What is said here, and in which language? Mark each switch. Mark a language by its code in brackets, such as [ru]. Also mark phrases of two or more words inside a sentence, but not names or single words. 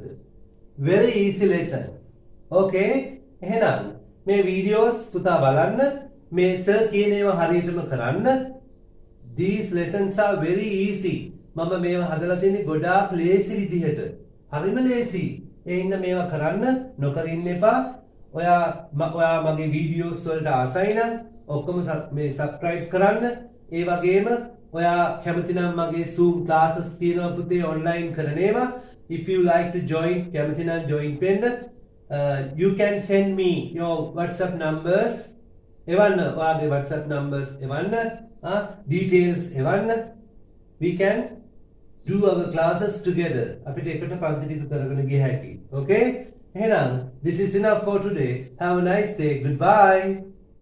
[en] very easy lesson. okay? [si] එහෙනම් මේ වීඩියෝස් පුතා බලන්න, මේ සර් කියන ඒවා හරියටම කරන්න. [en] these lessons are very easy. [si] මම මේවා හදලා දෙන්නේ ගොඩාක් ලේසි විදිහට. හරිම ලේසි. ඒ හින්දා මේවා කරන්න නොකර ඉන්න එපා. ඔයා මගේ වීඩියෝස් වලට ආසයි නම් ඔක්කොම මේ subscribe කරන්න. ඒ වගේම ඔයා කැමති නම් මගේ [en] Zoom classes [si] තියෙනවා පුතේ online කරන ඒවා. [en] if you like to join, [si] කැමති නම් join වෙන්න. [en] You can send me your WhatsApp numbers. [si] එවන්න ඔයාගේ [en] WhatsApp numbers [si] එවන්න. details එවන්න. [en] we can do our classes together. [si] අපිට එකට පන්ති ටික කරගෙන ගිය හැකියි. [en] okay? එහෙනම් this is enough for today. Have a nice day. Goodbye.